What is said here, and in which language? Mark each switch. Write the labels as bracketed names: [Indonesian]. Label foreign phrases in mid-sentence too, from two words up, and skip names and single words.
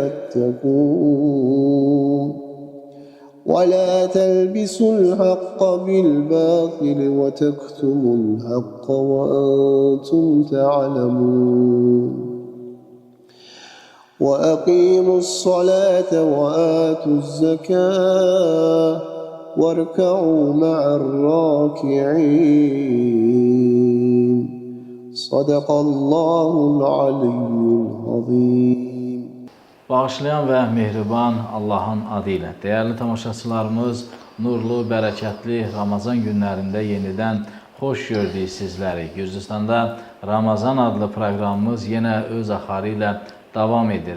[Arabic] فاتقون ولا تلبسوا الحق بالباطل وتكتموا الحق وأنتم تعلمون وأقيموا الصلاة وآتوا الزكاة واركعوا مع الراكعين صدق الله العلي العظيم. [Azerbaijani] Bağışlayan və mehriban Allahın adı ilə. Dəyərli tamaşaçılarımız, nurlu, bərəkətli Ramazan günlərində yenidən xoş gördük sizləri. Gürcüstanda Ramazan adlı proqramımız yenə öz axarı ilə davam edir.